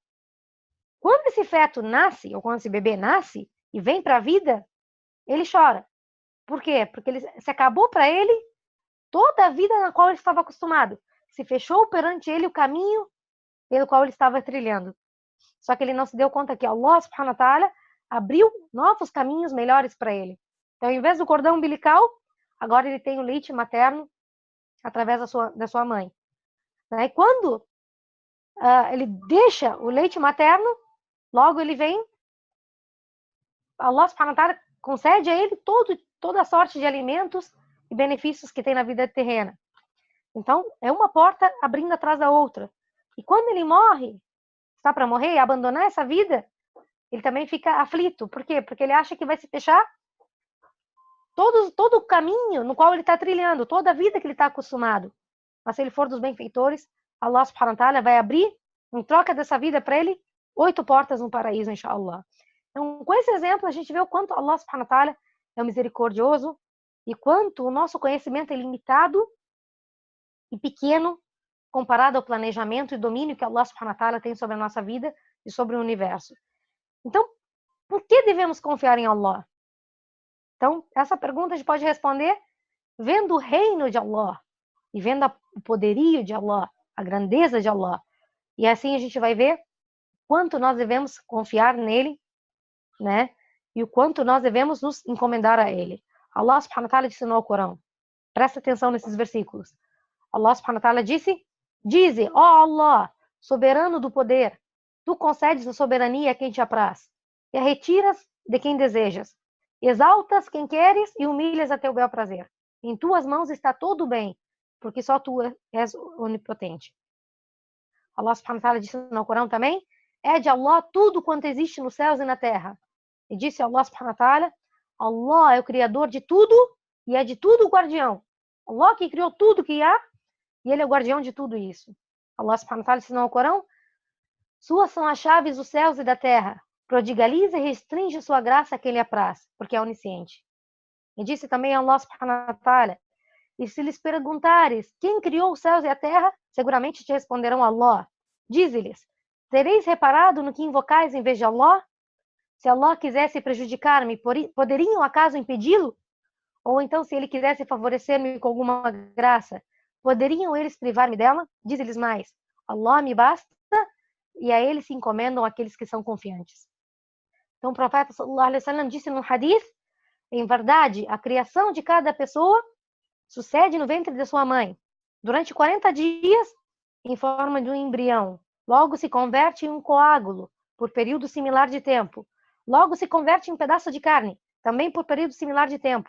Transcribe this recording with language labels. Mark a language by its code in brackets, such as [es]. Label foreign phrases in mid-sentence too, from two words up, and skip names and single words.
[pt] Quando esse feto nasce, ou quando esse bebê nasce e vem para a vida, ele chora. Por quê? Porque se acabou para ele toda a vida na qual ele estava acostumado. Se fechou perante ele o caminho pelo qual ele estava trilhando. Só que ele não se deu conta que [ar] الله سبحانه وتعالى [pt] abriu novos caminhos melhores para ele. Então, ao invés do cordão umbilical, agora ele tem o leite materno através da sua mãe. E quando ele deixa o leite materno, logo ele vem, [ar] الله سبحانه وتعالى [pt] concede a ele toda a sorte de alimentos e benefícios que tem na vida terrena. Então, é uma porta abrindo atrás da outra. E quando ele morre, está para morrer e abandonar essa vida, ele também fica aflito. Por quê? Porque ele acha que vai se fechar todo o caminho no qual ele está trilhando, toda a vida que ele está acostumado. Mas se ele for dos benfeitores, [ar] الله سبحانه وتعالى [pt] vai abrir, em troca dessa vida para ele, 8 portas no paraíso, inshallah. Então, com esse exemplo, a gente vê o quanto [ar] الله سبحانه وتعالى [pt] é misericordioso e quanto o nosso conhecimento é limitado e pequeno comparado ao planejamento e domínio que [ar] الله سبحانه وتعالى [pt] tem sobre a nossa vida e sobre o universo. Então, por que devemos confiar em Allah? Então, essa pergunta a gente pode responder vendo o reino de Allah e vendo o poderio de Allah, a grandeza de Allah. E assim a gente vai ver quanto nós devemos confiar nele, né? E o quanto nós devemos nos encomendar a ele. [ar] الله سبحانه وتعالى [pt] disse no Alcorão. Presta atenção nesses versículos. [ar] الله سبحانه وتعالى [pt] disse: dize, ó Allah, soberano do poder, tu concedes a soberania a quem te apraz, e a retiras de quem desejas. Exaltas quem queres e humilhas a teu bel prazer. Em tuas mãos está todo o bem, porque só tu és onipotente. [ar] الله سبحانه وتعالى [pt] disse no Alcorão também: é de Allah tudo quanto existe nos céus e na terra. E disse [ar] الله سبحانه وتعالى: [pt] Allah é o criador de tudo e é de tudo o guardião. Allah que criou tudo que há e ele é o guardião de tudo isso. [ar] الله سبحانه وتعالى [pt] disse no Alcorão: suas são as chaves dos céus e da terra. Prodigaliza e restringe sua graça a quem lhe apraz, porque é onisciente. E disse também [ar] الله سبحانه وتعالى: [pt] e se lhes perguntares quem criou os céus e a terra, seguramente te responderão Allah. Dize-lhes: tereis reparado no que invocais em vez de Allah? Se Allah quisesse prejudicar-me, poderiam acaso impedi-lo? Ou então, se ele quisesse favorecer-me com alguma graça, poderiam eles privar-me dela? Diz-lhes mais: Allah me basta, e a ele se encomendam aqueles que são confiantes. Então o profeta [ar] صلى الله عليه وسلم [pt] disse no hadith: em verdade, a criação de cada pessoa sucede no ventre de sua mãe, durante 40 dias, em forma de um embrião. Logo se converte em um coágulo, por período similar de tempo. Logo se converte em um pedaço de carne, também por período similar de tempo.